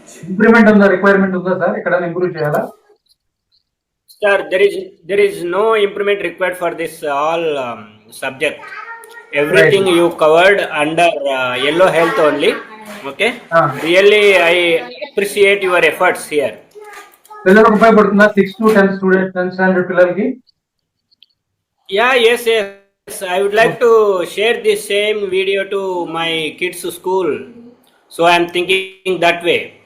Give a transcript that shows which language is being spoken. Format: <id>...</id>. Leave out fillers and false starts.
<te>Improvement ఉందా, requirement ఉందా sir? ఎక్కడైనా ఇంప్రూవ్ చేయాలా?</te> <en>Sir, there is no improvement required for this all subject. Everything Right. you covered under yellow health only. Okay. Really, I appreciate your efforts here.</en> <te>పిల్లలకు ఉపయోగపడుతుందా? 6 to 10 students, 10 standard పిల్లలకి?</te> <en>Yeah, yes. I would like to share this same video to my kids' school. So I am thinking that way.</en>